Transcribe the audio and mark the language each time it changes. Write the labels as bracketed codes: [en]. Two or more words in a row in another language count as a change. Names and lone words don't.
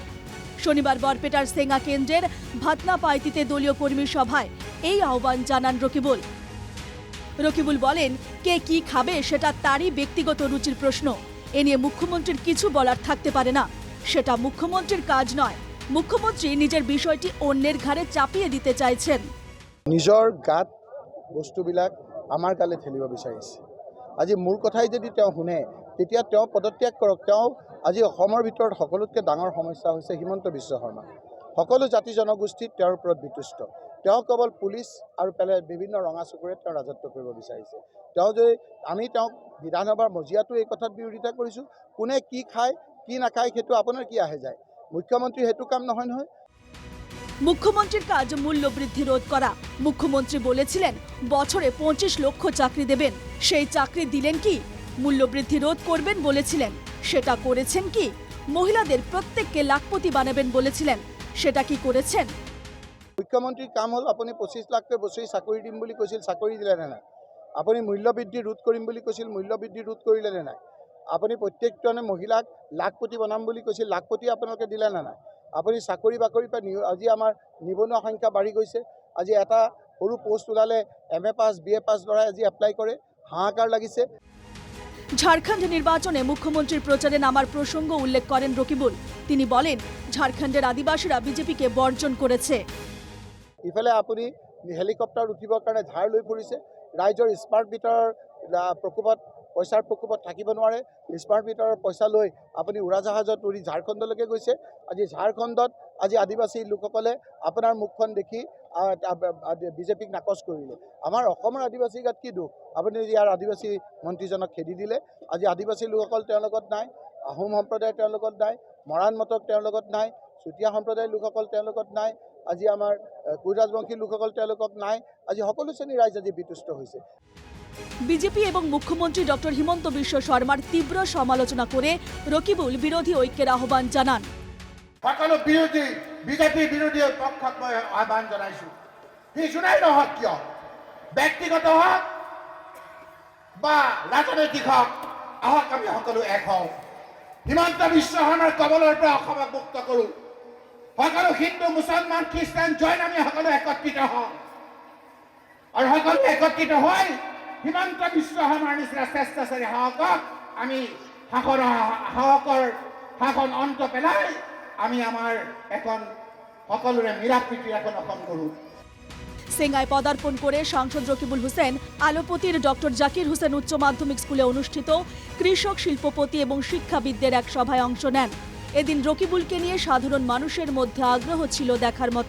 [bn] শনিবার বরপেটার সেঙ্গা কেন্দ্রের ভাতনাপাইতিতে দলীয় কর্মী সভায় এই আহ্বান জানান রকিবুল। রকিবুল বলেন, কে কি খাবে সেটা তারই ব্যক্তিগত রুচির প্রশ্ন। এ নিয়ে মুখ্যমন্ত্রীর কিছু বলার থাকতে পারে না, সেটা মুখ্যমন্ত্রীর কাজ নয়। মুখ্যমন্ত্রী নিজের বিষয়টি অন্যের ঘাড়ে চাপিয়ে দিতে চাইছেন। [as] নিজৰ গাত বস্তুবিলাক আমাৰ গালে ঠেলিব বিচাৰিছে। আজি মোৰ কথাই যদি তেওঁ শুনে তেতিয়া তেওঁ পদত্যাগ কৰক। তেওঁ আজি অসমৰ ভিতৰত সকলোতকৈ ডাঙৰ সমস্যা হৈছে হিমন্ত বিশ্ব শৰ্মা। সকলো জাতি জনগোষ্ঠীত তেওঁৰ ওপৰত বিতুষ্ট। তেওঁ কেৱল পুলিচ আৰু বিভিন্ন ৰঙা চকুৰে তেওঁ ৰাজত্ব কৰিব বিচাৰিছে। তেওঁ যদি আমি তেওঁক বিধানসভাৰ মজিয়াটো এই কথাত বিৰোধিতা কৰিছোঁ, কোনে কি খায় কি নাখায় সেইটো আপোনাৰ কি আহে যায়। মুখ্যমন্ত্ৰীৰ সেইটো কাম নহয় নহয়। [bn] মুখ্যমন্ত্রীর কাজ মূল্য বৃদ্ধি রোধ করা। মুখ্যমন্ত্রী বলেছিলেন বছরে 25 লক্ষ চাকরি দেবেন, সেই চাকরি দিলেন কি? মূল্য বৃদ্ধি রোধ করবেন বলেছিলেন, সেটা করেছেন কি? মহিলাদের প্রত্যেককে লাখপতি বানাবেন বলেছিলেন, সেটা কি করেছেন? [as] মুখ্যমন্ত্ৰীৰ কাম হ'ল আপুনি 25 লাখকৈ বছৰি চাকৰি দিম বুলি কৈছিল, চাকৰি দিলে নে নাই? আপুনি মূল্যবৃদ্ধি ৰোধ কৰিম বুলি কৈছিল, মূল্যবৃদ্ধি ৰোধ কৰিলে নে নাই? আপুনি প্ৰত্যেকজনে মহিলাক লাখপতি বনাম বুলি কৈছিল, লাখপতি আপোনালোকে দিলে নে নাই? আপুনি চাকৰি বাকৰিৰ পৰা আজি আমাৰ নিবনুৱা সংখ্যা বাঢ়ি গৈছে। আজি এটা সৰু পোষ্ট ওলালে MA পাছ BA পাছ ল'ৰাই আজি এপ্লাই কৰে, হাহাকাৰ লাগিছে। [bn] ঝাড়খণ্ড নির্বাচনে মুখ্যমন্ত্রীর প্রচারে নামার প্রসঙ্গ উল্লেখ করেন রকিবুল। তিনি বলেন, ঝাড়খণ্ডের আদিবাসীরা বিজেপিকে বর্জন করেছে। [as] ইফালে আপুনি হেলিকপ্টাৰ উঠিবৰ কাৰণে ধাৰ লৈ ফুৰিছে। ৰাইজৰ স্মাৰ্ট মিটাৰৰ প্ৰকোপত পইচাৰ প্ৰকোপত থাকিব নোৱাৰে। স্মাৰ্ট মিটাৰৰ পইচা লৈ আপুনি উৰাজাহাজত উৰি ঝাৰখণ্ডলৈকে গৈছে। আজি ঝাৰখণ্ডত আজি আদিবাসী লোকসকলে আপোনাৰ মুখখন দেখি বিজেপিক নাকচ কৰিলে। আমাৰ অসমৰ আদিবাসীৰ গাত কি দুখ? আপুনি ইয়াৰ আদিবাসী মন্ত্ৰীজনক খেদি দিলে। আজি আদিবাসী লোকসকল তেওঁৰ লগত নাই, আহোম সম্প্ৰদায় তেওঁৰ লগত নাই, মৰাণ মটক তেওঁৰ লগত নাই, চুতীয়া সম্প্ৰদায়ৰ লোকসকল তেওঁৰ লগত নাই, আজি আমাৰ কুই ৰাজবংশী লোকসকল তেওঁৰ লগত নাই। আজি সকলো শ্ৰেণীৰ ৰাইজ আজি বিতুষ্ট হৈছে। [bn] বিজেপি এবং মুখ্যমন্ত্রী ডক্টর হিমন্ত বিশ্ব শর্মার তীব্র সমালোচনা করে রকিবুল বিরোধী ঐক্যের আহ্বান জানান। [as] সকলো বিৰোধী বিজেপি বিৰোধী পক্ষক মই আহ্বান জনাইছোঁ, সি যোনাই নহওক কিয়, ব্যক্তিগত হওক বা ৰাজনৈতিক হওক, আহক আমি সকলো এক হওঁ। হিমন্ত বিশ্ব শৰ্মাৰ কবলৰ পৰা অসমক মুক্ত কৰোঁ। সকলো হিন্দু মুছলমান খ্ৰীষ্টান জৈন আমি সকলো একত্ৰিত হওঁ আৰু সকলো একত্ৰিত হৈ হিমন্ত বিশ্ব শৰ্মাৰ নিচিনা স্বেচ্ছাচাৰী সাহসক আমি সাহসৰ শাসন অন্ত পেলাই আমি আমার এখন সকলোরে মিলাপ্রীতির এখন অসম করুন। [bn] সেঙ্গায় পদার্পণ করে সাংসদ রকিবুল হুসেন আলোপতির ডক্টর জাকির হুসেন উচ্চ মাধ্যমিক স্কুলে অনুষ্ঠিত কৃষক শিল্পপতি এবং শিক্ষাবিদদের এক সভায় অংশ নেন। এদিন রকিবুলকে নিয়ে সাধারণ মানুষের মধ্যে আগ্রহ ছিল দেখার মতো।